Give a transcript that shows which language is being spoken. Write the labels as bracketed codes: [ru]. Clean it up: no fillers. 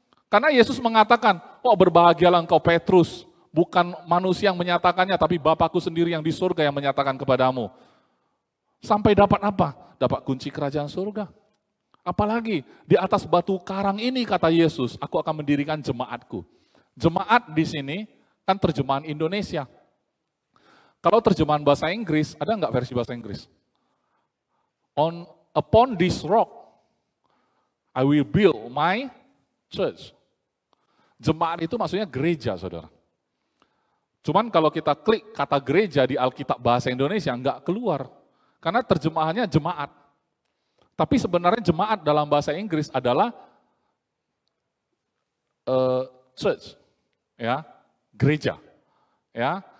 [id] Karena Yesus mengatakan, berbahagialah engkau Petrus. Bukan manusia yang menyatakannya, tapi Bapakku sendiri yang di surga yang menyatakan kepadamu. Sampai dapat apa? Dapat kunci kerajaan surga. Apalagi di atas batu karang ini, kata Yesus, aku akan mendirikan jemaatku. Jemaat di sini kan terjemahan Indonesia. Kalau terjemahan bahasa Inggris, ada nggak versi bahasa Inggris? [en] Upon this rock, I will build my church. [id] Jemaat itu maksudnya gereja, saudara. Cuman kalau kita klik kata gereja di Alkitab bahasa Indonesia, nggak keluar. Karena terjemahannya jemaat. Tapi sebenarnya jemaat dalam bahasa Inggris adalah church, ya, gereja, ya.